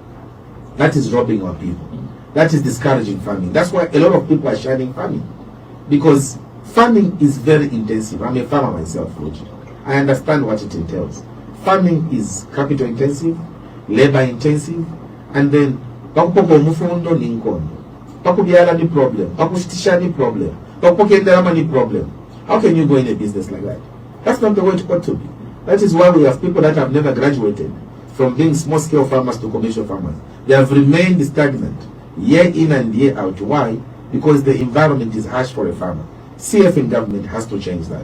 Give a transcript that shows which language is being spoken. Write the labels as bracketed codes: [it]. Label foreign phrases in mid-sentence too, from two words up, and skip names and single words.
[en] That is robbing our people. That is discouraging farming. That's why a lot of people are shunning farming, because farming is very intensive. I'm a farmer myself, Roger. I understand what it entails. Farming is capital intensive, labor intensive, and then [bem] pakupoka umufundo ni nkono, pakubyala ni [en] problem, [bem] pakushitisha ni [en] problem, [bem] pakupokendera ni [en] problem. How can you go in a business like that? That's not the way it ought to be. That is why we have people that have never graduated from being small-scale farmers to commercial farmers. They have remained stagnant year in and year out. Why? Because the environment is harsh for a farmer. CF in government has to change that.